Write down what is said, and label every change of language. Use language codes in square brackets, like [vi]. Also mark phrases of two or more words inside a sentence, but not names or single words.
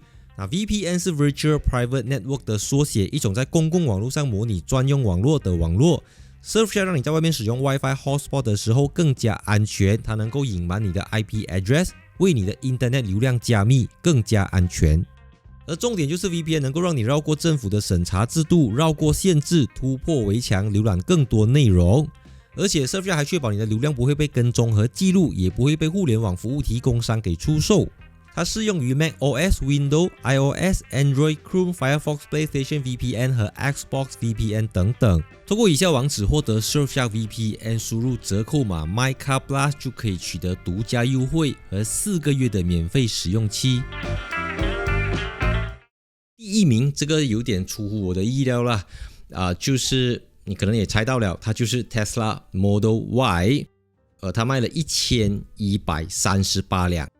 [zh] 那 VPN 是 [en] Virtual Private Network [zh] 的缩写，一种在公共网络上模拟专用网络的网络。Surfshark 让你在外面使用 [en] Wi-Fi Hotspot [zh] 的时候更加安全，它能够隐瞒你的 [en] IP address， [zh] 为你的 Internet 流量加密，更加安全。而重点就是 VPN 能够让你绕过政府的审查制度，绕过限制，突破围墙，浏览更多内容。而且 Surfshark 还确保你的流量不会被跟踪和记录，也不会被互联网服务提供商给出售。它适用于 macOS、Windows、iOS、Android、Chrome、Firefox、PlayStation VPN 和 Xbox VPN 等等。通过以下网址获得 Surfshark VPN， 输入折扣码 MyCarPlus 就可以取得独家优惠和4个月的免费使用期。第1名这个有点出乎我的意料啦，就是你可能也猜到了，它就是 Tesla Model Y， 它卖了1138辆。